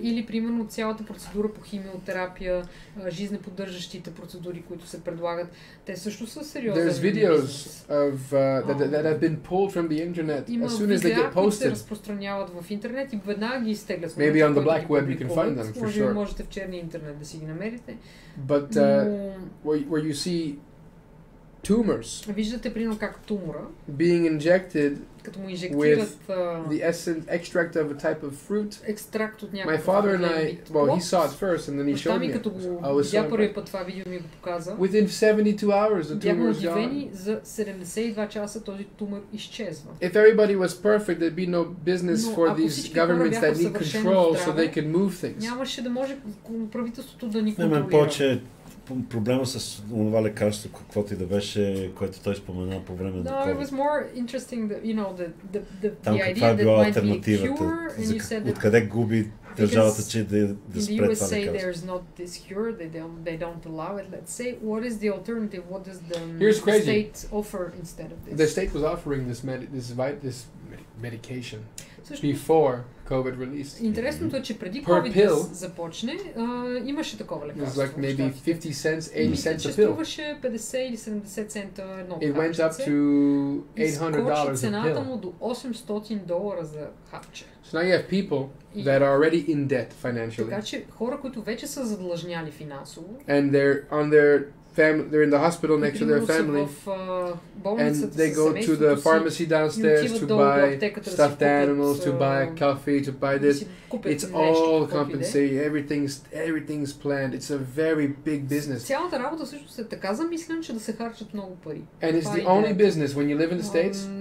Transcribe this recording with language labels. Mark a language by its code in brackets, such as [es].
[bg] Или примерно цялата процедура по химиотерапия, жизнеподдържащите процедури, които се предлагат, те също са сериозни. [en] There's videos of that have been pulled from the internet as soon as they get posted. [bg] Се разпространяват в интернет и веднага ги изтеглят. [en] Maybe on the black web you can find them for sure. [bg] Можете в черния интернет да си ги намерите. [en] But where you see tumors. [bg] Виждате примерно как тумора [en] being injected [bg] като му инжектират [en] the extract of a type of fruit. [bg] Екстракт от [en] My [bg] някакъв [en] father and I, well, he saw it first and then he showed me. [bg] Като го видя първи път това видео ми го показа. [en] Within 72 hours the tumor is gone. [bg] Бяхме удивени, за 72 часа този тумор изчезва. [en] If everybody was perfect, there'd be no business for these governments that need control so they can move things. [bg] Нямаше да може правителството да ни контролира. Проблема с това лекарство, каквото и да беше, което той спомена по време на COVID. [en] No, it was more interesting that, you know, [bg] Там [en] the [bg] каква [en] idea [bg] е била алтернативата? Откъде губи държавата, че да спре това лекарство? [en] In the USA there's not this cure, they don't allow it. Let's say, what is the alternative? What does the state offer instead of this? The state was offering this medication before COVID released. [bg] Интересното е, че преди COVID да започне, имаше такова лекарство. [en] It was like maybe 50 cents, 80 cents a pill. [bg] Струваше 50 или 70 цента едно хапче. [en] It went up to $800 a pill. [bg] Цената му до $800 за хапче. [en] So now you have people that are already in debt financially. [bg] Така че хора, които вече са задлъжняли финансово. [en] And they're on their they're in the hospital next to their family, and they go to the pharmacy downstairs to buy stuffed animals, to buy coffee, to buy this. It's all compensated. Everything's planned. It's a very big business. [bg] Цялата работа също се така замислен, че да се харчат много пари. [en] And it's the only business when you live in the States.